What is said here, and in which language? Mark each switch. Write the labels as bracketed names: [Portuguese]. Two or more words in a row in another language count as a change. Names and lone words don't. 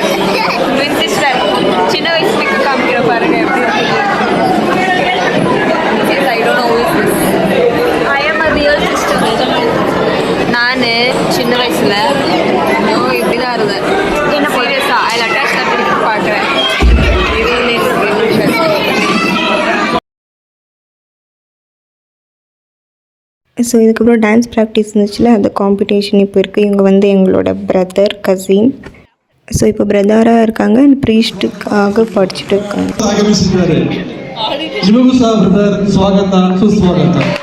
[English] twin sister [Tamil] சின்ன வயசு பிக்கு காமிக்கிற பாருங்க எப்படி. [English] I don't know who is this. I am a real sister. [Tamil] நான் சின்ன வயசுல இப்படி தான் இருந்தேன். என்ன சீரியஸா அதில் அட்டாச் பண்ணிட்டு பார்க்குறேன். ஸோ இதுக்கப்புறம் [English] dance practice [Tamil] இருந்துச்சுல, அந்த காம்படிஷன் இப்போ இருக்குது. இவங்க வந்து எங்களோட [English] brother cousin. [Tamil] ஸோ இப்போ பிரதராக இருக்காங்க அண்ட் ப்ரீஸ்ட்டுக்காக படிச்சுட்டு இருக்காங்க. [Kannada] ಸ್ವಾಗತ ಸುಸ್ವಾಗತ.